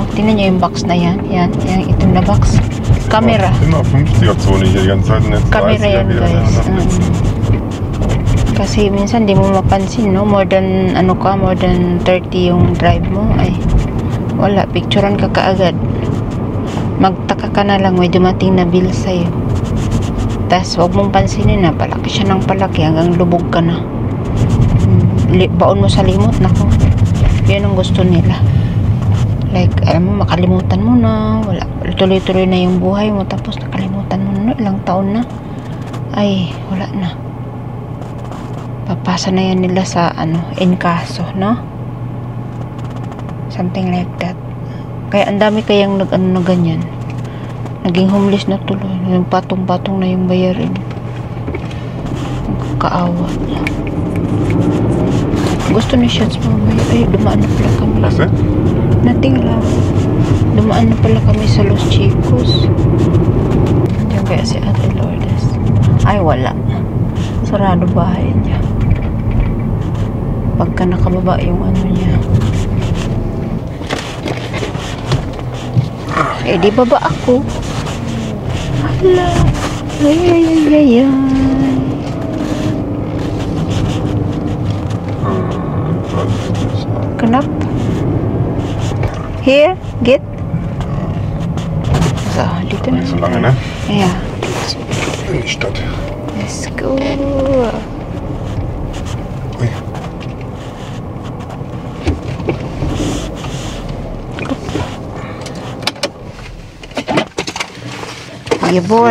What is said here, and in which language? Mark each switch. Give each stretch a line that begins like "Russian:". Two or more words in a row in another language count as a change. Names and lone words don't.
Filipino: Tingnan nyo yung box na yan. Yan, itim na box. Camera.
German: Immer 50er-Zone hier die ganze Zeit. Und jetzt Camera 30er
Filipino: yan,
German: wieder.
Filipino: guys. Kasi minsan di mo mapansin, no?
English: More than
Filipino: 30 yung drive mo. Ay, wala. Picturean ka kaagad. Magtaka ka na lang, may dumating na bill sa'yo. Tapos, huwag mong pansinin na. Palaki siya ng palaki hanggang lubog ka na. Baon mo sa limot, nako. Yan ang gusto nila. Like, alam mo, makalimutan mo na. Wala. Tuloy-tuloy na yung buhay mo. Tapos, nakalimutan mo na. Ilang taon na. Ay, wala na. Papasa na yan nila sa, inkaso, no?
English: Something like that.
Filipino: Kaya, ang dami kayang na ganyan. Naging homeless na tuloy. Yung patong-patong na yung bayarin. Kaawa niya. Gusto ni Shots mamaya. Ay, dumaan na pala kami.
German: Was denn?
Filipino: Nothing lang. Dumaan na pala kami sa Los Chicos. Diyan kaya si Ate Lourdes. Ay, wala. Sarado bahay niya. Pagka nakababa yung niya. Eh, di baba ako. Hala. Ay.
Indonesian: Kenapa?
English: Here, get. So,
Filipino: dito na.
German: Nicht so lange, ne? Ja. In die Stadt.
English: Let's go. Ui.
German: Jawohl.